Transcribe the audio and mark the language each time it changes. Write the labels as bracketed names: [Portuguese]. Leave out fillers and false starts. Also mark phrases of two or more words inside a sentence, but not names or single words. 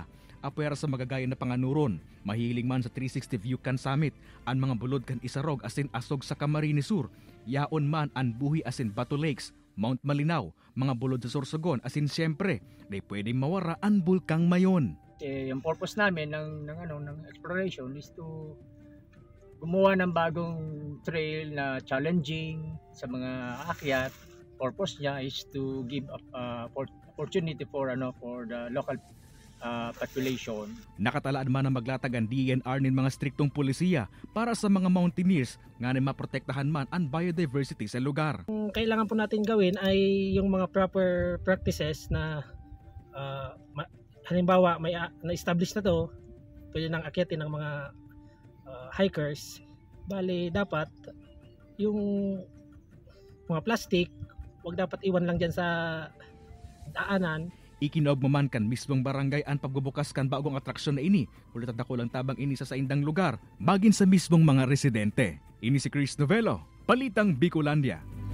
[Bikol] Apwera sa magagaya na panganuron, mahiling man sa 360 view kan summit, ang mga bulod kan Isarog asin asog sa Camarines Sur, yaon man ang buhi asin Bato Lakes, Mount Malinaw, mga bulod sa Sorsogon asin siyempre, na pwedeng mawara ang bulkang mayon. [Filipino] Yung purpose namin ng exploration is to gumawa ng bagong trail na challenging sa mga aakyat. Purpose niya [English] is to give opportunity for the local population. [Bikol] Nakatalaan man na maglatag ang DNR ng mga striktong pulisiya para sa mga mountaineers nga na maprotektahan man ang biodiversity sa lugar. [Filipino] Kailangan po natin gawin ay yung mga [English] proper practices [Filipino] na halimbawa may na-establish na to, pwede nang akyatin ng mga hikers. Bali dapat yung mga plastic wag dapat iwan lang dyan sa daanan. [Bikol] Ikinob man kan mismong barangay ang pagbubukas kan bagong atraksyon na ini. Ulit ako lang tabang ini sa saindang lugar, bagin sa mismong mga residente. Ini si Chris Novelo, Balitang Bicolandia.